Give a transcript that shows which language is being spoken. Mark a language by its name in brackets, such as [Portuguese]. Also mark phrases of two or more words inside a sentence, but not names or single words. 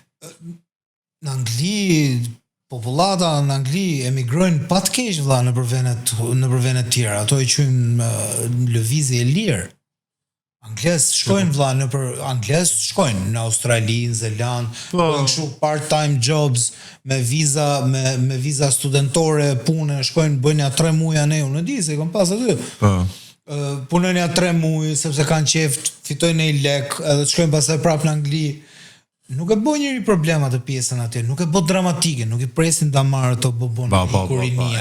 [Albanian] Në Angli popullata në Angli emigrojnë pa të keq valla në vende të tjera. Ato e quajnë lëvizje e lirë. Angles shkojnë në Australi, në Zeland, bëjnë kështu [English] part-time jobs [Albanian] me viza studentore, pune, shkojnë bëjnë ja 3 muaj ne, unë di se kam pas aty. Punojnë ja 3 muaj sepse kanë qef, fitojnë një lek, edhe shkojnë pastaj prapë në Angli. Nuk e bën njëri problemat të pjesën atje, nuk e bën dramatike, nuk i presin ta marrë ato bobon kurinia.